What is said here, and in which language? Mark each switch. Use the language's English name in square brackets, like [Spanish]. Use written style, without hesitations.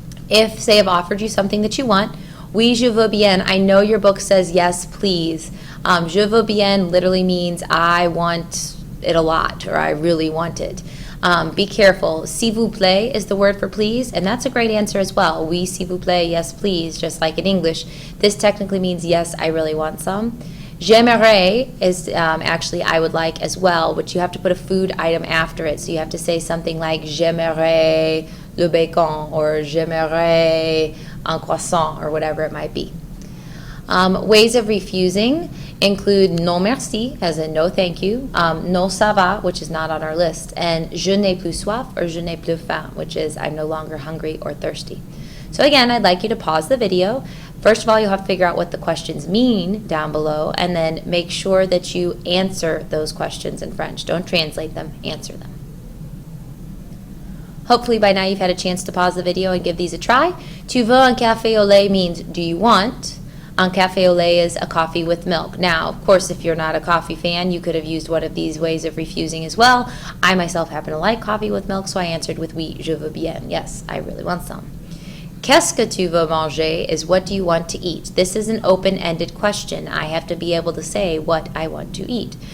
[English] If, say, I've offered you something that you want, [French] oui, je veux bien. [English] I know your book says yes, please. [French] Je veux bien [English] literally means I want it a lot, or I really want it. Be careful. [French] S'il vous plaît [English] is the word for please, and that's a great answer as well. [French] Oui, s'il vous plaît, [English] yes, please, just like in English. This technically means yes, I really want some. [French] J'aimerais [English] is actually I would like as well, which you have to put a food item after it. So you have to say something like [French] j'aimerais le bacon, [English] or [French] j'aimerais un croissant, [English] or whatever it might be. Ways of refusing include [French] non merci, [English] as in no thank you, [French] non ça va, [English] which is not on our list, and [French] je n'ai plus soif, [English] or [French] je n'ai plus faim, [English] which is I'm no longer hungry or thirsty. So again, I'd like you to pause the video. First of all, you'll have to figure out what the questions mean down below, and then make sure that you answer those questions in French. Don't translate them, answer them. Hopefully by now you've had a chance to pause the video and give these a try. [French] Tu veux un café au lait [English] means do you want? Un café au lait is a coffee with milk. Now, of course, if you're not a coffee fan, you could have used one of these ways of refusing as well. I myself happen to like coffee with milk, so I answered with [French] oui, je veux bien. [English] Yes, I really want some. [French] Qu'est-ce que tu veux manger [English] is what do you want to eat. This is an open-ended question. I have to be able to say what I want to eat.